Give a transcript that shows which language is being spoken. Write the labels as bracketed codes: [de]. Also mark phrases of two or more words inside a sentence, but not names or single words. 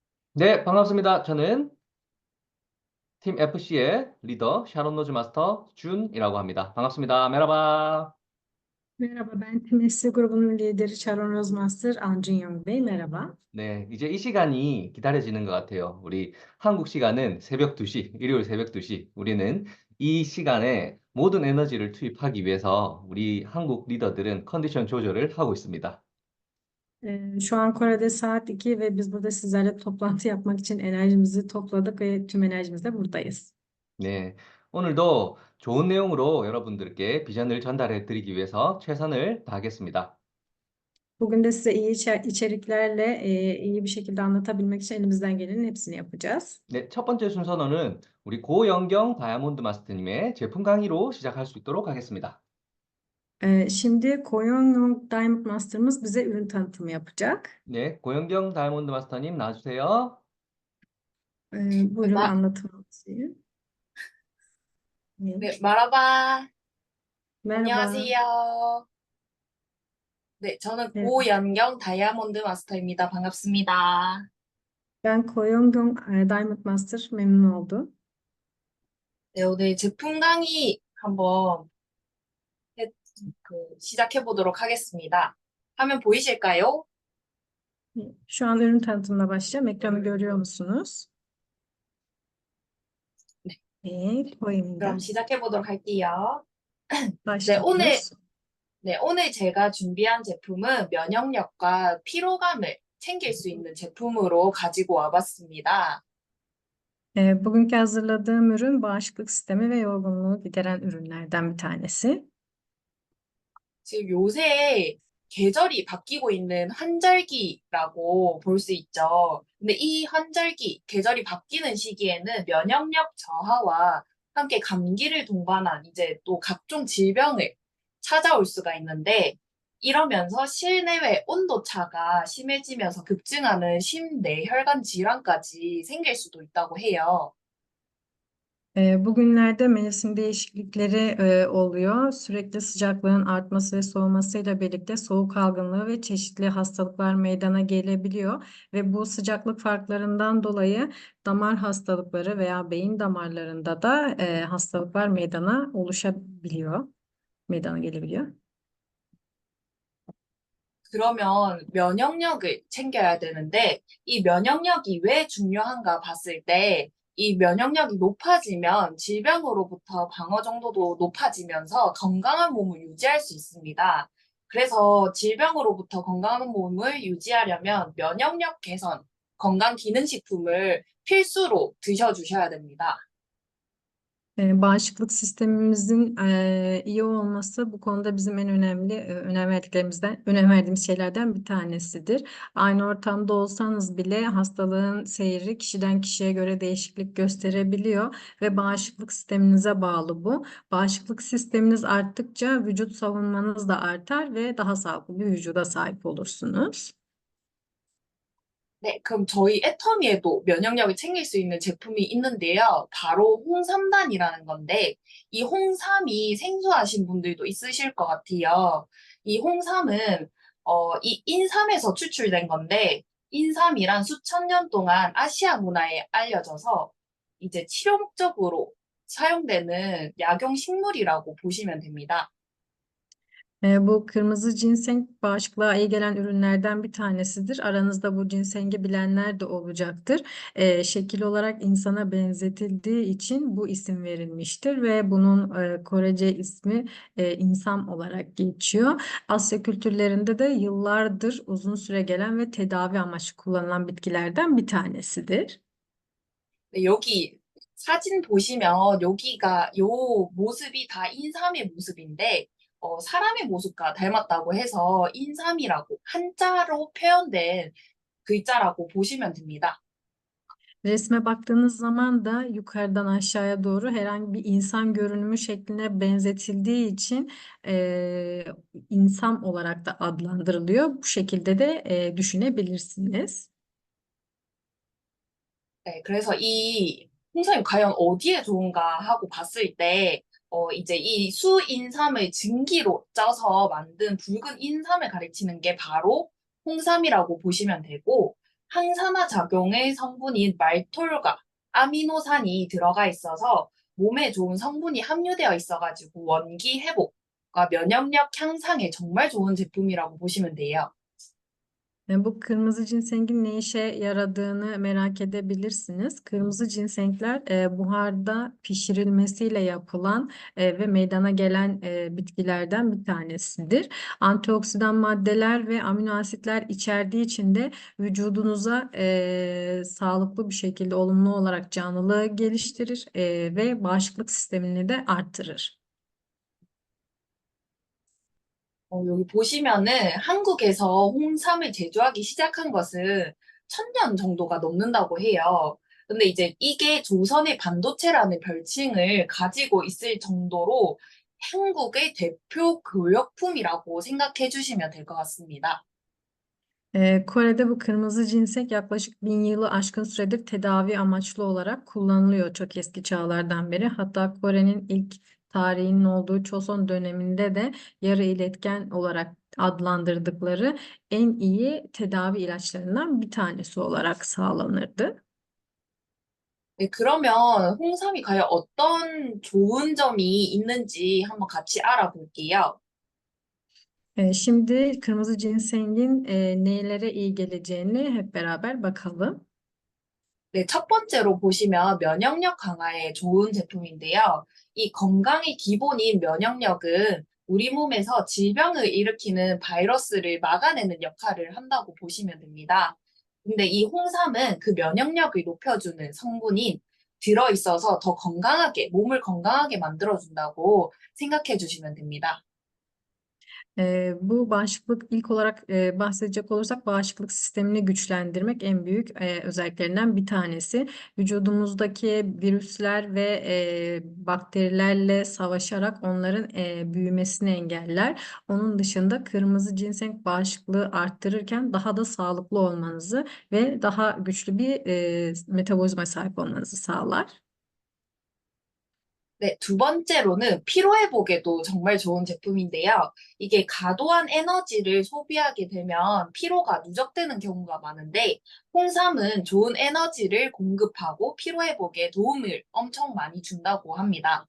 [ko] 네, 반갑습니다. 저는 팀 FC의 리더 샤론 노즈 마스터 준이라고 합니다. 반갑습니다. 메라바. [tr] Merhaba, ben Temessi grubunun lideri Sharon Rozmaster, Ancun Young Bey. Merhaba. [ko] 네, 이제 이 시간이 기다려지는 것 같아요. 우리 한국 시간은 새벽 2시, 일요일 새벽 2시. 우리는 이 시간에 모든 에너지를 투입하기 위해서 우리 한국 리더들은 컨디션 조절을 하고 있습니다. [tr] Şu an Kore'de saat 2 ve biz burada sizlerle toplantı yapmak için enerjimizi topladık ve tüm enerjimizle buradayız. [ko] 네, 오늘도 좋은 내용으로 여러분들께 비전을 전달해 드리기 위해서 최선을 다하겠습니다. [tr] Bugün de size iyi içeriklerle iyi bir şekilde anlatabilmek için elimizden gelenin hepsini yapacağız. [ko] 네, 첫 번째 순서는 우리 고영경 다이아몬드 마스터님의 제품 강의로 시작할 수 있도록 하겠습니다. [tr] Şimdi Koyon Young Diamond Master'ımız bize ürün tanıtımı yapacak. [ko] 네, 고영경 다이아몬드 마스터님 나와주세요. [tr] Buyurun [ko] 마, [tr] anlatın. [ko] 네, 마라바. [tr] Merhaba. [ko] 안녕하세요. 네, 저는 [tr] Evet. [ko] 고연경 다이아몬드 마스터입니다. 반갑습니다. [tr] Ben Koyon Young Diamond Master memnun oldum. [ko] 네, 오늘 제품 강의 한번 해- 시작해 보도록 하겠습니다. 화면 보이실까요? [tr] Şu an ürün tanıtımına başlayacağım. Ekranı görüyor musunuz? [ko] 네, [tr] Evet, [ko] 그럼 [tr] boyunda [ko] 시작해 보도록 할게요. 네, [tr] başlıyoruz. [ko] 오늘 제가 준비한 제품은 면역력과 피로감을 챙길 수 있는 제품으로 가지고 와봤습니다. [tr] Bugünkü hazırladığım ürün bağışıklık sistemi ve yorgunluğu gideren ürünlerden bir tanesi. [ko] 지금 요새 계절이 바뀌고 있는 환절기라고 볼 수 있죠. 근데 이 환절기, 계절이 바뀌는 시기에는 면역력 저하와 함께 감기를 동반한 이제 또 각종 질병을 찾아올 수가 있는데 이러면서 실내외 온도 차가 심해지면서 급증하는 심내혈관 질환까지 생길 수도 있다고 해요. [tr] Bugünlerde mevsim değişiklikleri oluyor. Sürekli sıcaklığın artması ve soğumasıyla birlikte soğuk algınlığı ve çeşitli hastalıklar meydana gelebiliyor. Ve bu sıcaklık farklarından dolayı damar hastalıkları veya beyin damarlarında da hastalıklar meydana gelebiliyor. [ko] 그러면 면역력을 챙겨야 되는데, 이 면역력이 왜 중요한가 봤을 때, 이 면역력이 높아지면 질병으로부터 방어 정도도 높아지면서 건강한 몸을 유지할 수 있습니다. 그래서 질병으로부터 건강한 몸을 유지하려면 면역력 개선, 건강기능식품을 필수로 드셔주셔야 됩니다. [tr] Bağışıklık sistemimizin iyi olması bu konuda bizim en önemli önem verdiğimiz şeylerden bir tanesidir. Aynı ortamda olsanız bile hastalığın seyri kişiden kişiye göre değişiklik gösterebiliyor ve bağışıklık sisteminize bağlı bu. Bağışıklık sisteminiz arttıkça vücut savunmanız da artar ve daha sağlıklı bir vücuda sahip olursunuz. [ko] 네, 그럼 저희 애터미에도 면역력을 챙길 수 있는 제품이 있는데요. 바로 홍삼단이라는 건데, 이 홍삼이 생소하신 분들도 있으실 것 같아요. 이 홍삼은, 이 인삼에서 추출된 건데, 인삼이란 수천 년 동안 아시아 문화에 알려져서 이제 치료 목적으로 사용되는 약용 식물이라고 보시면 됩니다. [tr] Bu kırmızı ginseng bağışıklığa iyi gelen ürünlerden bir tanesidir. Aranızda bu ginsengi bilenler de olacaktır. Şekil olarak insana benzetildiği için bu isim verilmiştir ve bunun Korece ismi insam olarak geçiyor. Asya kültürlerinde de yıllardır uzun süre gelen ve tedavi amaçlı kullanılan bitkilerden bir tanesidir. [ko] 네, 여기 사진 보시면 여기가 요 모습이 다 인삼의 모습인데 사람의 모습과 닮았다고 해서 인삼이라고 한자로 표현된 글자라고 보시면 됩니다. [tr] Resme baktığınız zaman da yukarıdan aşağıya doğru herhangi bir insan görünümü şekline benzetildiği için insan olarak da adlandırılıyor. Bu şekilde de düşünebilirsiniz. [ko] 네, 그래서 이 홍삼이 과연 어디에 좋은가 하고 봤을 때 이제 이 수인삼을 증기로 쪄서 만든 붉은 인삼을 가리키는 게 바로 홍삼이라고 보시면 되고 항산화 작용의 성분인 말톨과 아미노산이 들어가 있어서 몸에 좋은 성분이 함유되어 있어가지고 원기 회복과 면역력 향상에 정말 좋은 제품이라고 보시면 돼요. [tr] Bu kırmızı ginsengin ne işe yaradığını merak edebilirsiniz. Kırmızı ginsengler buharda pişirilmesiyle yapılan ve meydana gelen bitkilerden bir tanesidir. Antioksidan maddeler ve amino asitler içerdiği için de vücudunuza sağlıklı bir şekilde olumlu olarak canlılığı geliştirir ve bağışıklık sistemini de arttırır. [ko] 여기 보시면은 한국에서 홍삼을 제조하기 시작한 것은 1000년 정도가 넘는다고 해요. 근데 이제 이게 조선의 반도체라는 별칭을 가지고 있을 정도로 한국의 대표 교역품이라고 생각해 주시면 될 것 같습니다. [tr] Kore'de bu kırmızı cinsek yaklaşık 1000 yılı aşkın süredir tedavi amaçlı olarak kullanılıyor çok eski çağlardan beri. Hatta Kore'nin ilk tarihinin olduğu Çoson döneminde de yarı iletken olarak adlandırdıkları en iyi tedavi ilaçlarından bir tanesi olarak sağlanırdı. [ko] 네, 그러면 홍삼이 과연 어떤 좋은 점이 있는지 한번 같이 알아볼게요. [tr] Şimdi kırmızı ginsengin nelere iyi geleceğini hep beraber bakalım. [ko] 네, 첫 번째로 보시면 면역력 강화에 좋은 제품인데요. 이 건강의 기본인 면역력은 우리 몸에서 질병을 일으키는 바이러스를 막아내는 역할을 한다고 보시면 됩니다. 근데 이 홍삼은 그 면역력을 높여주는 성분이 들어있어서 더 건강하게, 몸을 건강하게 만들어준다고 생각해 주시면 됩니다. [tr] Bu bağışıklık ilk olarak bahsedecek olursak bağışıklık sistemini güçlendirmek en büyük özelliklerinden bir tanesi. Vücudumuzdaki virüsler ve bakterilerle savaşarak onların büyümesini engeller. Onun dışında kırmızı ginseng bağışıklığı arttırırken daha da sağlıklı olmanızı ve daha güçlü bir metabolizmaya sahip olmanızı sağlar. [ko] 네, 두 번째로는 피로회복에도 정말 좋은 제품인데요. 이게 과도한 에너지를 소비하게 되면 피로가 누적되는 경우가 많은데, 홍삼은 좋은 에너지를 공급하고 피로회복에 도움을 엄청 많이 준다고 합니다.